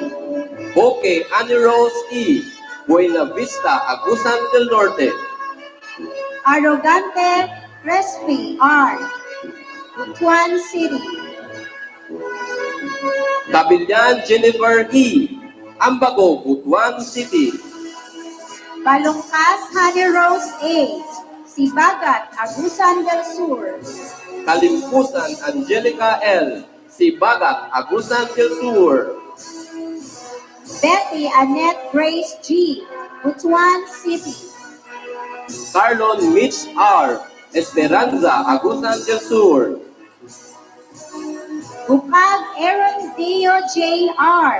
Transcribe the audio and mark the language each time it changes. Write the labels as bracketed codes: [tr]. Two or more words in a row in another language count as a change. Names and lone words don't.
[en] Boque Annie Rose E. Buena Vista, Agusan del Norte. Arrogante Crespi R. Butuan City. Tabilyan Jennifer E. Ambago, Butuan City. Balongkas Honey Rose A. Sibagat, Agusan del Sur. Kalimpusan Angelica L. Sibagat, Agusan del Sur. Betty Annette Grace G. Butuan City. Carlon Mitch R. Esperanza, Agusan del Sur. Bukag Aaron Deo J. R.